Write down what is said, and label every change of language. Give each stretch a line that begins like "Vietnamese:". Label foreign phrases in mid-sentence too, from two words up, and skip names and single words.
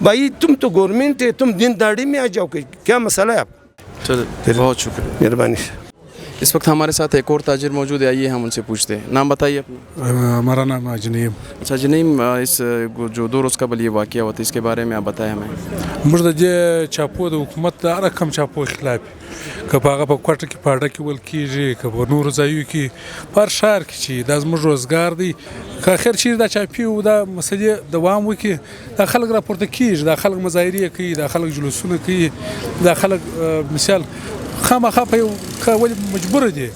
Urdu: بھائی تم تو گورنمنٹ ہے, تم دین داڑھی میں آ جاؤ, کہ کیا مسئلہ ہے آپ کا؟ چلو بہت شکریہ, مہربانی. اس وقت ہمارے ساتھ ایک اور تاجر موجود ہے, آئیے ہم ان سے پوچھتے ہیں. نام بتائیے اپنا. ہمارا نام اجنیم. اچھا جنیم, اس جو 2 روز قبل یہ واقعہ ہوا تھا اس کے بارے میں آپ بتائیں ہمیں.
Pashto: موږ د چاپو د حکومت د هر رقم چاپو خلاف که په هغه په کوټه کې پاړه کې ول کېږي, که په نورو ځایو کې په هر ښار کې چې دا زموږ روزګار دی, که اخر چیرې دا چاپي و دا مسلې دوام وکړي, دا خلک راپورته کېږي, دا خلک مظاهرې کوي, دا خلک جلوسونه کوي, دا خلک مثال خامخا په یو ولې مجبوره دي.